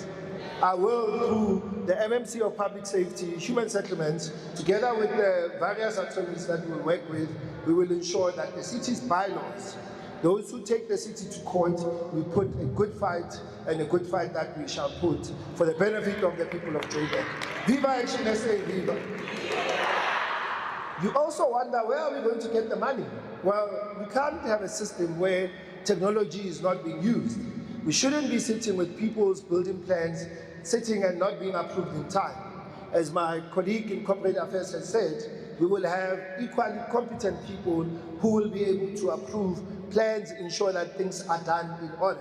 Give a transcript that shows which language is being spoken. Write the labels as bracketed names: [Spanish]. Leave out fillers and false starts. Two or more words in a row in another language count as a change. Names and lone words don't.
[English] I will, through the MMC of Public Safety, Human Settlements, together with the various attorneys that we will work with, we will ensure that the city's bylaws, those who take the city to court, we put a good fight, and a good fight that we shall put for the benefit of the people of Joburg. Viva ActionSA, viva! You also wonder, where are we going to get the money? Well, we can't have a system where technology is not being used. We shouldn't be sitting with people's building plans, sitting and not being approved in time. As my colleague in Corporate Affairs has said, we will have equally competent people who will be able to approve plans, ensure that things are done in order.